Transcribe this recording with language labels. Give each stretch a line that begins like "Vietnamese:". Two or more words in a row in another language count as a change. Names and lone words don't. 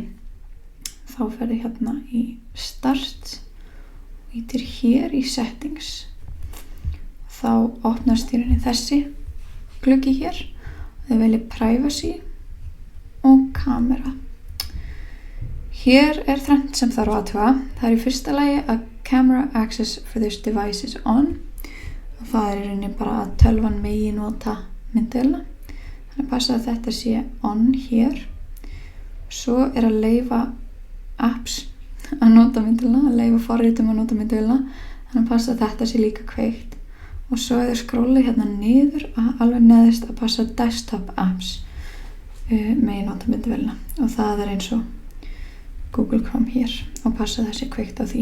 Icelandic: Þá ferðu hérna í start og ítir hér í settings. Þá opnast í rauninni þessi gluggi hér og þau velja privacy og kamera. Hér er þrennt sem þarf að athuga. Það í fyrsta lagi að
English: camera access for this device is on
Icelandic: og það í rauninni bara að tölvan megi nota myndavélina. Þannig að passa að þetta sé on hér. Svo er að leyfa apps að nota myndavélina, að leyfa forritum að nota myndavélina. Þannig að passa að þetta sé líka kveikt. Og svo er þau skróla hérna niður alveg neðist að passa
English: desktop apps
Icelandic: megi nota myndavélina og það er eins og Google Chrome hér og passa þessi kveikt á því.